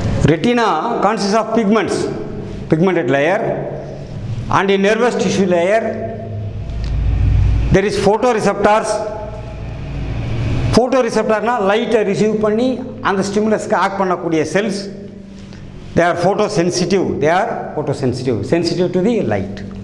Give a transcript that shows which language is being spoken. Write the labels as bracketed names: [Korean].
[English] Retina consists of pigmented layer, and in nervous tissue layer there is photoreceptors. [Tamil] Photoreceptorனா லைட்டை receive பண்ணி அந்த ஸ்டிமுலஸ்க்கு act பண்ணக்கூடிய cells. [English] they are photosensitive, sensitive to the light.